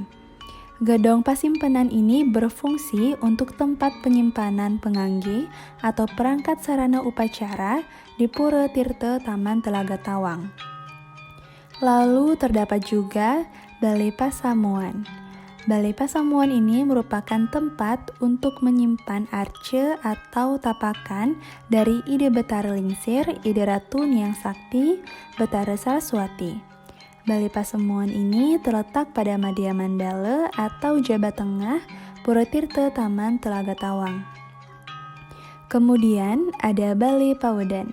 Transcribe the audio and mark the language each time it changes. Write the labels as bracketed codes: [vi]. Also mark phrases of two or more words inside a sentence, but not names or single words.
[id] Gedong Pasimpenan ini berfungsi untuk tempat penyimpanan pengangge atau perangkat sarana upacara di Pura Tirta Taman Telaga Tawang. Lalu terdapat juga Balai Pasamuan. Balai Pasamuan ini merupakan tempat untuk menyimpan arce atau tapakan dari Ide Betara Lingsir, Ide Ratu Niang Sakti, Betara Saraswati. Balai Pasamuan ini terletak pada Madya Mandala atau Jabat Tengah, Pura Tirta Taman Telaga Tawang. Kemudian ada Balai Pawedan.